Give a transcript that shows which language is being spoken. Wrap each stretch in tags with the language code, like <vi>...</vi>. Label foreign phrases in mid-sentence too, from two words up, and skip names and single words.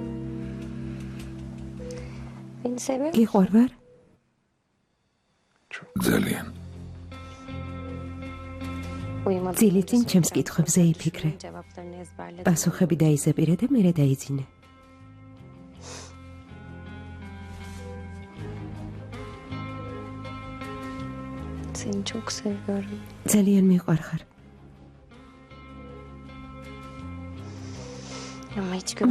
<ka>ვინ სევი? გიყვარვარ?</ka> <tr>Uyumadım.</tr> <ka>ძილი წინ ჩემს კითხვებზე იფიქრე.</ka> <tr>Cevaplarını ezberledim.</tr> <ka>პასუხები დაიზაპირე და მერე დაიძინე.</ka> <tr>Seni çok seviyorum.</tr> <ka>ძალიან მიყვარხარ,</ka> <tr>Ama hiç görmedim.</tr>